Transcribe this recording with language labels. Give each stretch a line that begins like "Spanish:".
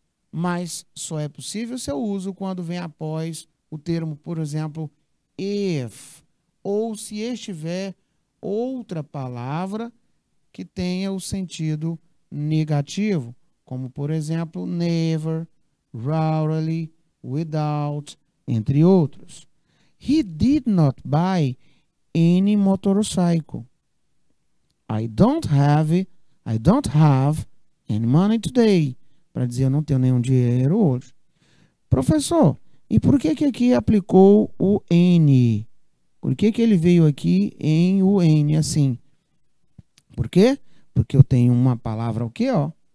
Portuguese: Mas só é possível seu uso quando vem após o termo, por exemplo, if, ou se estiver outra palavra que tenha o sentido negativo, como, por exemplo, never, rarely, without, entre outros.
English: He did not buy any motorcycle. I don't have any money today.
Portuguese: Para dizer, eu não tenho nenhum dinheiro hoje. Professor, e por que que aqui aplicou o N? Por que que ele veio aqui em o N assim? Por quê? Porque eu tenho uma palavra o quê, ó?